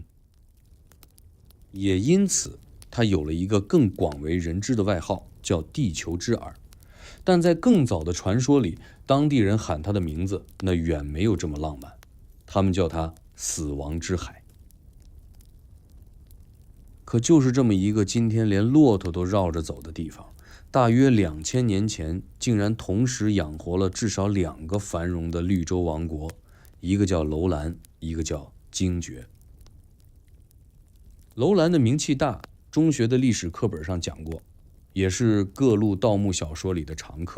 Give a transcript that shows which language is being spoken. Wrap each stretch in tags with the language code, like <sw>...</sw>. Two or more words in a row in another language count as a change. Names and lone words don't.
<zh>也因此，它有了一個更廣為人知的外號，叫地球之耳。但在更早的傳說裡，當地人喊它的名字那遠沒有这麼浪漫，他們叫它死亡之海。可就是這麼一個今天連駱駝都繞着走的地方，大約2000年前竟然同時養活了至少2個繁榮的綠洲王國，一個叫樓蘭，一個叫精絕。樓蘭的名氣大，中學的歷史課本上講過，也是各路盜墓小說裡的常客。</zh>